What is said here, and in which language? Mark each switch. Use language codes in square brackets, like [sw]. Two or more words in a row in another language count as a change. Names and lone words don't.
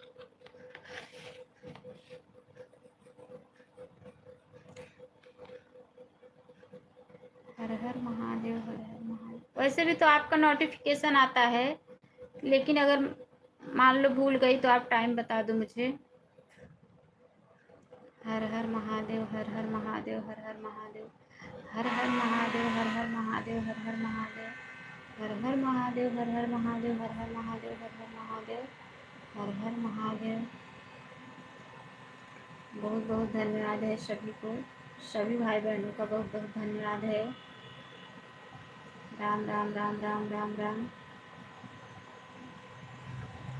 [hi] हर हर महादेव, हर हर महादेव। वैसे भी तो आपका नोटिफिकेशन आता है, लेकिन अगर मान लो भूल गई तो आप टाइम बता दो मुझे। हर हर महादेव, हर हर महादेव, हर हर महादेव, हर हर महादेव, हर हर महादेव, हर हर महादेव, हर हर महादेव, हर हर महादेव, हर हर महादेव, हर हर महादेव, हर हर महादेव। बहुत बहुत धन्यवाद है सभी को, सभी भाई बहनों का बहुत बहुत धन्यवाद है। राम राम, राम राम, राम राम।